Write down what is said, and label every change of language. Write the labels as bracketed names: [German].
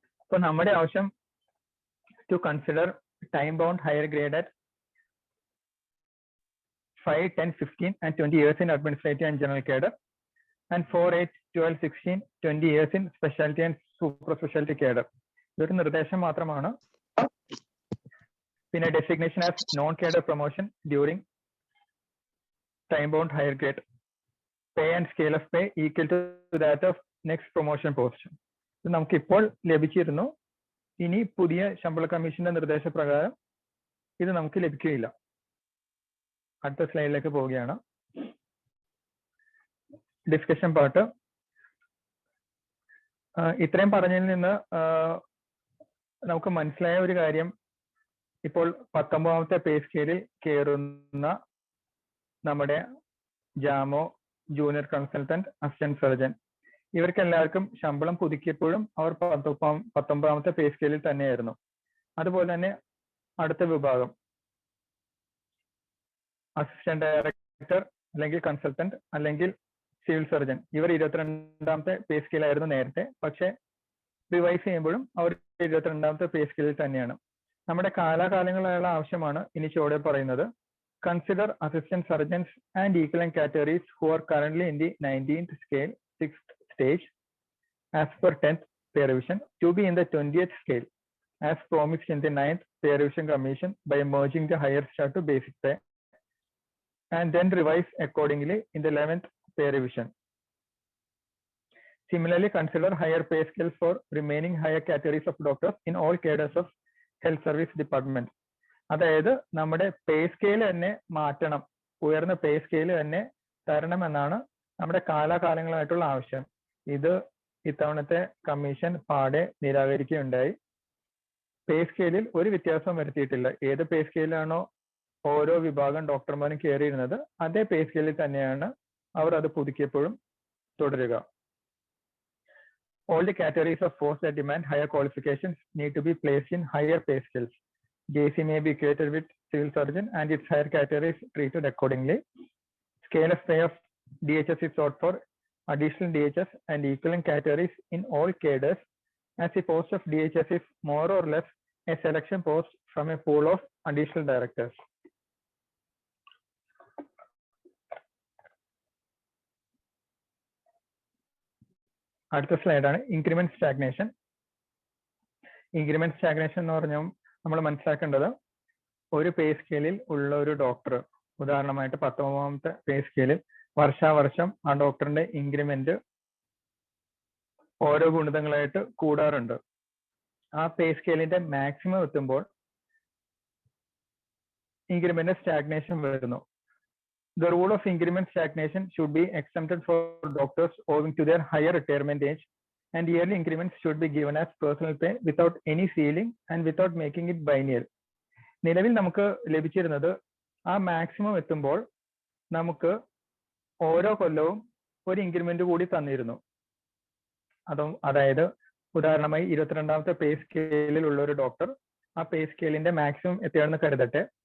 [English] So [Malayalam] നമ്മുടെ ആവശ്യം [English] to consider time bound higher grade at 5, 10, 15 and 20 years in administrative and general cadre, and 4, 8, 12, 16, 20 years in specialty and super specialty cadre. [Malayalam] ഇതൊരു നിർദ്ദേശം മാത്രമാണ്. പിന്നെ [English] designation as non cadre promotion during time bound higher grade. Pay and scale of pay equal to that of next promotion post. [Malayalam] ഇത് നമുക്ക് ഇപ്പോൾ ലഭിച്ചിരുന്നു. ഇനി പുതിയ ശമ്പള കമ്മീഷന്റെ നിർദ്ദേശപ്രകാരം ഇത് നമുക്ക് ലഭിക്കുകയില്ല. അടുത്ത സ്ലൈഡിലേക്ക് പോവുകയാണ്. Discussion part. ഇത്രയും പറഞ്ഞതിൽ നിന്ന് നമുക്ക് മനസ്സിലായ ഒരു കാര്യം, ഇപ്പോൾ 19ാമത്തെ പേ സ്കെയിലിൽ കയറുന്ന നമ്മുടെ ജാമോ, ജൂനിയർ കൺസൾട്ടന്റ്, അസിസ്റ്റന്റ് സർജൻ, ഇവർക്ക് എല്ലാവർക്കും ശമ്പളം പുതുക്കിയപ്പോഴും അവർ 19ാമത്തെ പേ സ്കെയിലിൽ തന്നെയായിരുന്നു. അതുപോലെ തന്നെ അടുത്ത വിഭാഗം അസിസ്റ്റന്റ് ഡയറക്ടർ അല്ലെങ്കിൽ കൺസൾട്ടന്റ് അല്ലെങ്കിൽ സിവിൽ സർജൻ, ഇവർ 22ാമത്തെ പേ സ്കെയിലായിരുന്നു നേരത്തെ. പക്ഷെ റിവൈസ് ചെയ്യുമ്പോഴും അവർ 22ാമത്തെ പേ സ്കെയിലിൽ തന്നെയാണ്. നമ്മുടെ കാലാകാലങ്ങളായുള്ള ആവശ്യമാണ് ഇനി ചുവടെ പറയുന്നത്. [English] Consider assistant surgeons and equivalent categories who are currently in the 19th scale 6th stage as per 10th pay revision to be in the 20th scale as promised in the 9th pay revision commission by merging the higher start to basic pay and then revise accordingly in the 11th pay revision. Similarly, consider higher pay scales for remaining higher categories of doctors in all cadres of health service department. [Malayalam] അതായത് നമ്മുടെ pay scale തന്നെ മാറ്റണം, ഉയർന്ന pay scale തന്നെ തരണം എന്നാണ് നമ്മുടെ കാലാകാലങ്ങളായിട്ടുള്ള ആവശ്യം. ഇത് ഇത്തവണത്തെ കമ്മീഷൻ പാടെ നിരാകരിക്കുകയുണ്ടായി. പേ സ്കെയിലിൽ ഒരു വ്യത്യാസവും വരുത്തിയിട്ടില്ല. ഏത് പേ സ്കെയിലാണോ ഓരോ വിഭാഗം ഡോക്ടർമാരും കയറിയിരുന്നത് അതേ പേ സ്കെയിലിൽ തന്നെയാണ് അവർ അത് പുതുക്കിയപ്പോഴും തുടരുക. [English] All the categories of posts that demand higher qualifications need to be placed in higher pay scales. JC may be equated with civil surgeon and its higher categories treated accordingly. Scale of pay of DHS is sought for additional DHS and equivalent categories in all cadres, as the post of DHS is more or less a selection post from a pool of additional directors. [Malayalam] അടുത്ത സ്ലൈഡാണ് increment stagnation. Increment stagnation എന്ന് പറഞ്ഞാൽ നമ്മൾ മനസ്സിലാക്കേണ്ടത്, ഒരു പേ സ്കെയിലിൽ ഉള്ള ഒരു doctor, ഉദാഹരണമായിട്ട് 19ാമത്തെ പേ സ്കെയിലിൽ വർഷാവർഷം ആ ഡോക്ടറിന്റെ ഇൻക്രിമെന്റ് ഓരോ ഗുണിതങ്ങളായിട്ട് കൂടാറുണ്ട്. ആ പേ സ്കെയിലിന്റെ മാക്സിമം എത്തുമ്പോൾ ഇൻക്രിമെന്റ് സ്റ്റാഗ്നേഷൻ വരുന്നു. [English] The rule of increment stagnation should be exempted for doctors owing to their higher retirement age, and yearly increments should be given as personal pay without any ceiling and without making it biennial. [Malayalam] നിലവിൽ നമുക്ക് ലഭിച്ചിരുന്നത് ആ maximum എത്തുമ്പോൾ നമുക്ക് ഓരോ കൊല്ലവും ഒരു increment കൂടി തന്നിരുന്നു. അതായത് ഉദാഹരണമായി 22ാമത്തെ പേ സ്കെയിലിൽ ഉള്ള ഒരു ഡോക്ടർ ആ പേ സ്കെയിലിന്റെ മാക്സിമം എത്തിയാണെന്ന് കരുതട്ടെ.